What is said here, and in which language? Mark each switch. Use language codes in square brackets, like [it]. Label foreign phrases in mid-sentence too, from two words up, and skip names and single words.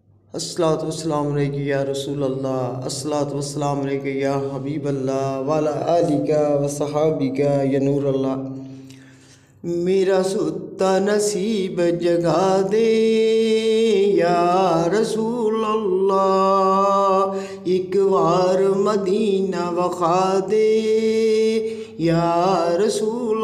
[ar] الصلاة والسلام عليك يا رسول الله، الصلاة والسلام عليك يا حبيب الله، وعلى آلك وأصحابك يا نور الله. [pa] میرا ستا نصیب جگا دے [ar] يا رسول الله, [pa] एक بار مدینہ وکھا دے [ar] يا رسول